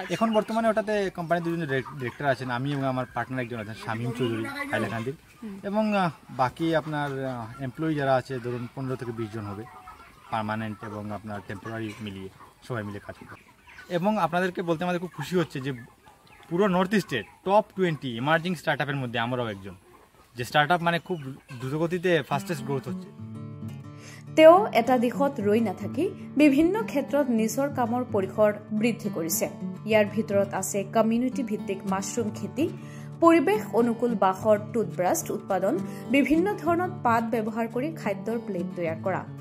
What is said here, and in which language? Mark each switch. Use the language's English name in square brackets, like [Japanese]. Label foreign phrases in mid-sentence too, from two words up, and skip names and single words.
[Bangla] এখন বর্তমানে ওটাতে কোম্পানির 2জন ডিরেক্টর আছেন, আমি এবং আমার পার্টনার একজন আছেন শামীম চৌধুরী হাইলাকান্দির, এবং বাকি আপনার এমপ্লয়ি যারা আছে ধরুন 15 থেকে 20 জন হবে, পার্মানেন্ট এবং আপনার টেম্পোরারি মিলিয়ে সবাই মিলে কাজ করে। এবং আপনাদেরকে বলতে আমাদের খুব খুশি হচ্ছে যে পুরো নর্থ ইস্টের [English] top 20 emerging startup [Bangla] মধ্যে আমরাও একজন, যে স্টার্টআপ খুব দ্রুতগতিতে [English] fastest growth [Bangla] হচ্ছে। [Assamese] তেওঁ এটা দিশত ৰৈ নাথাকি বিভিন্ন ক্ষেত্ৰত নিজৰ কামৰ পৰিসৰ বৃদ্ধি কৰিছে। ইয়াৰ ভিতৰত আছে কমিউনিটি ভিত্তিক মাছৰুম খেতি, পৰিৱেশ অনুকূল বাঁহৰ টুথব্ৰাছ উৎপাদন, বিভিন্ন ধৰণৰ পাত ব্যৱহাৰ কৰি খাদ্যৰ প্লেট তৈয়াৰ কৰা।